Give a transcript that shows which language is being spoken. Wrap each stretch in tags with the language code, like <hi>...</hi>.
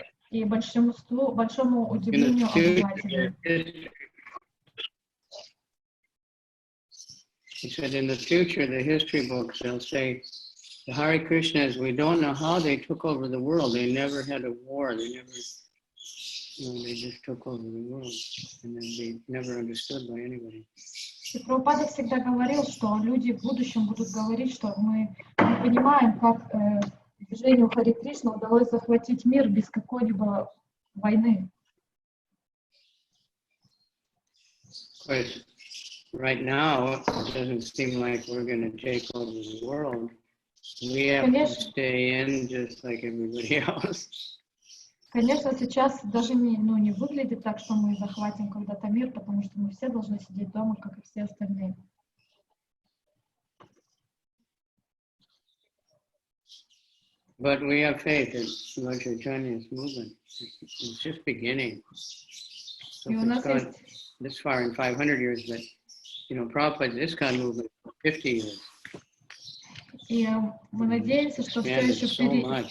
<ru>И большому удивлению обывателей.</ru> <en>He said in the future, the history books, they'll say, the Hare Krishnas, we don't know how they took over the world. They never had a war. They never, they just took over the world. And then they never understood by anybody.</en> <ru>И Прабхупада всегда говорил, что люди в будущем будут говорить, что мы не понимаем, как движению Харе Кришна удалось захватить мир без какой-либо войны.</ru> <en>Right now, it doesn't seem like we're going to take over the world. We have to stay in just like everybody else.</en> <ru>Конечно, сейчас даже не выглядит так, что мы захватим когда-то мир, потому что мы все должны сидеть дома, как и все остальные.</ru> <en>But we have faith in Lord Chaitanya's movement. It's just beginning. So it's gone this far in 500 years, but Prabhupada, this kind of movement for 50 years.</en> <ru>И мы надеемся, что все еще впереди.</ru>